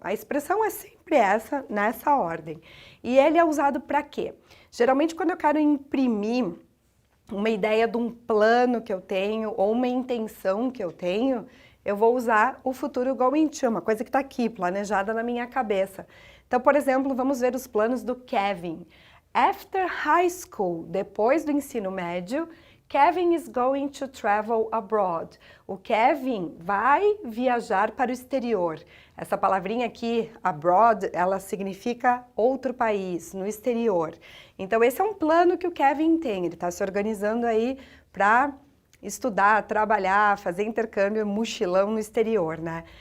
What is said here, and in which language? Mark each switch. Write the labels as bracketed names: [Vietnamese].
[Portuguese] A expressão é sempre essa, nessa ordem. E ele é usado para quê? Geralmente, quando eu quero imprimir uma ideia de um plano que eu tenho ou uma intenção que eu tenho, eu vou usar o futuro going to, uma coisa que está aqui, planejada na minha cabeça. Então, por exemplo, vamos ver os planos do Kevin. [English] After high school, [Portuguese] depois do ensino médio, [English] Kevin is going to travel abroad. [Portuguese] O Kevin vai viajar para o exterior. Essa palavrinha aqui, abroad, ela significa outro país, no exterior. Então, esse é um plano que o Kevin tem. Ele está se organizando aí para estudar, trabalhar, fazer intercâmbio, mochilão no exterior, né?